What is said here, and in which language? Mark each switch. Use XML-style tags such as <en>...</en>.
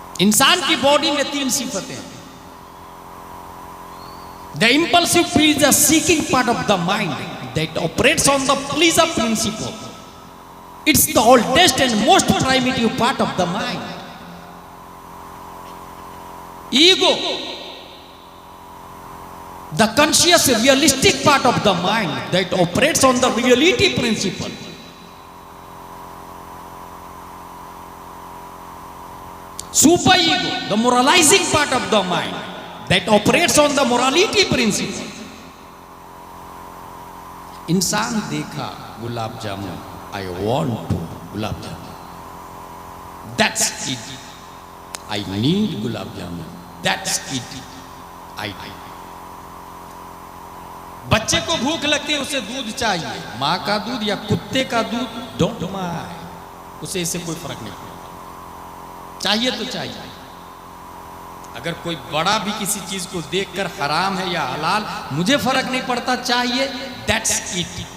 <hi>इंसान की बॉडी में 3 सिफतें हैं।</hi> <en>The impulsive feel is the seeking part of the mind that operates on the pleasure principle. It's the oldest and most primitive part of the mind. Ego, the conscious realistic part of the mind that operates on the reality principle. Super ego, the moralizing part of the mind that operates on the morality principle.</en> <hi>इंसान देखा gulab jamun,</hi> <en>I want to</en> <hi>gulab jamun,</hi> <en>that's it. I need gulab jamun, that's it. I need.</en> <hi>बच्चे को भूख लगती है, उसे दूध चाहिए, माँ का दूध या कुत्ते का दूध,</hi> <en>don't mind,</en> <hi>उसे इससे कोई फर्क नहीं पड़ता, चाहिए तो चाहिए। अगर कोई बड़ा भी किसी चीज को देखकर हराम है या हलाल, मुझे फर्क नहीं पड़ता, चाहिए,</hi> <en>That's it.</en>